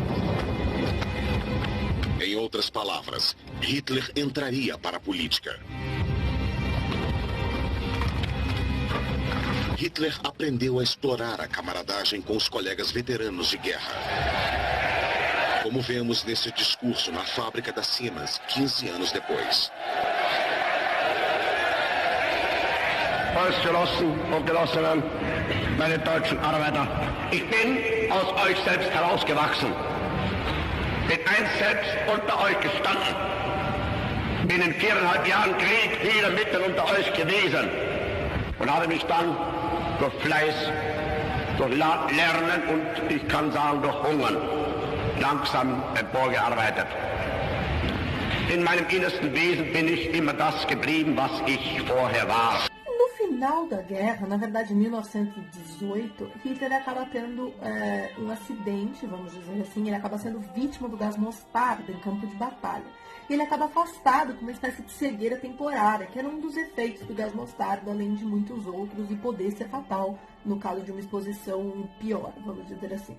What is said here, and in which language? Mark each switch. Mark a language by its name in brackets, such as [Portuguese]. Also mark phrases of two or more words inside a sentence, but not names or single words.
[Portuguese] Em outras palavras, Hitler entraria para a política. Hitler aprendeu a explorar a camaradagem com os colegas veteranos de guerra. Como vemos nesse discurso na fábrica da Siemens, 15 anos depois. [German] Volksgenossen und Genossinnen, meine deutschen Arbeiter, ich bin aus euch selbst herausgewachsen, bin einst selbst unter euch gestanden, bin in 4,5 Jahren Krieg wieder mitten unter euch gewesen und habe mich dann durch Fleiß, durch Lernen und ich kann sagen durch Hungern langsam emporgearbeitet. In meinem innersten Wesen bin ich immer das geblieben, was ich vorher war. [Portuguese] No final da guerra, na verdade em 1918, Hitler acaba tendo um acidente, vamos dizer assim, ele acaba sendo vítima do gás mostarda em campo de batalha. E ele acaba afastado com uma espécie de cegueira temporária, que era um dos efeitos do gás mostarda, além de muitos outros, e poder ser fatal no caso de uma exposição pior, vamos dizer assim.